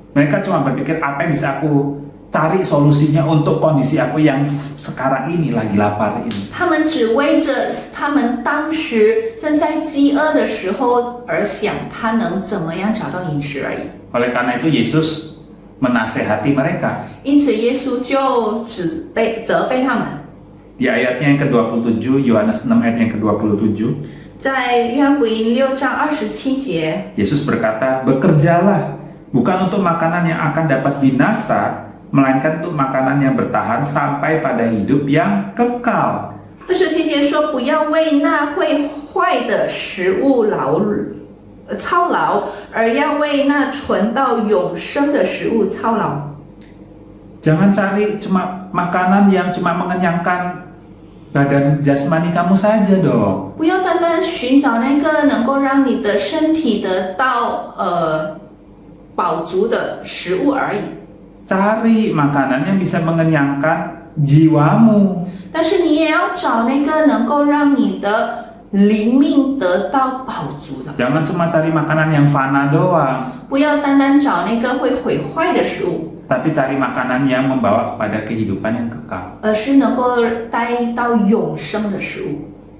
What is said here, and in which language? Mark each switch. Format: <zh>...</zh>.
<id>Mereka cuma berpikir apa yang bisa aku cari solusinya untuk kondisi aku yang sekarang ini lagi lapar ini.</id> <zh>他们只为着他们当时正在饥饿的时候而想，他能怎么样找到饮食而已。</zh> <id>Oleh karena itu Yesus menasehati mereka.</id> <zh>因此，耶稣就责备他们。</zh> <id>Di ayatnya yang ke-27, Yohanes 6 ayat yang ke-27,</id> <zh>在约翰福音6章27节，</zh> <id>Yesus berkata, "Bekerjalah, bukan untuk makanan yang akan dapat binasa, melainkan untuk makanan yang bertahan sampai pada hidup yang kekal."</id> <zh>27节说：“不要为那会坏的食物操劳，而要为那存到永生的食物操劳。”</zh> <id>Jangan cari cuma makanan yang cuma mengenyangkan badan jasmani kamu saja dong.</id> <zh>不要单单寻找那个能够让你的身体得到饱足的食物而已，</zh> <id>Cari makanan yang bisa mengenyangkan jiwamu.</id> <zh>但是你也要找那个能够让你的灵命得到饱足的。</zh> <id>Jangan cuma cari makanan yang fana doang,</id> <zh>不要单单找那个会毁坏的食物，</zh> <id>tapi cari makanan yang membawa kepada kehidupan yang kekal.</id> <zh>而是能够带到永生的食物。</zh>